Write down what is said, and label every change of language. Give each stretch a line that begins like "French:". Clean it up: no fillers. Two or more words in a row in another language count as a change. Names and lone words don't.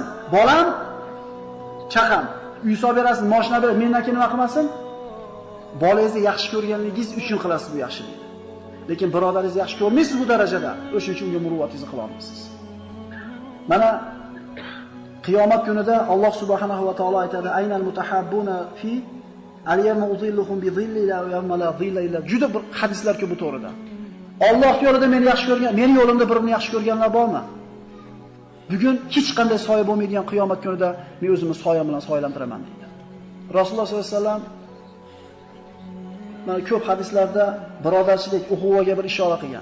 Uzbek: Bolam chaqam, uy solib berasiz, mashina berib, mendan keyin nima qilmasin? Bolangizni yaxshi ko'rganligingiz uchun qilasiz bu yaxshilikni. Lekin birodaringizni yaxshi ko'rmaysiz bu darajada, o'shuning uchun unga muruvvatingizni qila olmaysiz. Mana qiyomat kunida Alloh
Arabic: سبحانه و تعالى aytadi: "أين المتحابون في اليوم أظلهم ب ظلي لا يوم لا ظل إلا."
Uzbek: Juda bir hadislar ko'p bu to'g'rida. Alloh yo'lida meni yaxshi ko'rgan, meni yo'limda birini yaxshi ko'rganlar bormi? Bugun hech qanday soya bo'lmaydigan qiyomat kunida men o'zimni soyam bilan soyalantiraman deydi. Rasululloh
Arabic: صلى الله عليه وسلم
Uzbek: mana ko'p hadislarda birodarchilik, uquvaga bir ishora qilgan.